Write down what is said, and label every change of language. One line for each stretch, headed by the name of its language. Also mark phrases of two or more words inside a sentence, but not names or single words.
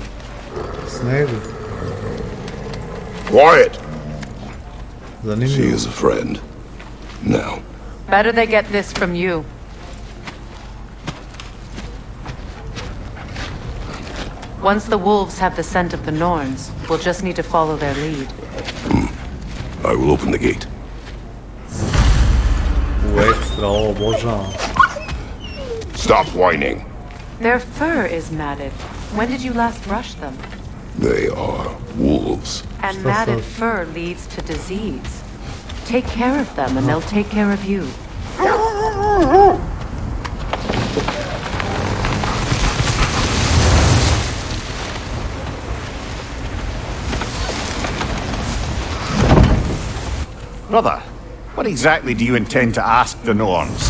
Croatian: Snegu.
English: Quiet. She
Croatian: Zanimljivo.
English: is a friend. Now, Better they get this from you. Once the wolves have the scent of the Norns, we'll just need to follow their lead. I will open the gate.
Croatian: U ekstra, ovo obožavam.
English: Stop whining. Their fur is matted. When did you last brush them? They are wolves. And So matted
Croatian: sad.
English: fur leads to disease. Take care of them and they'll take care of you. Brother, what exactly do you intend to ask the Norns?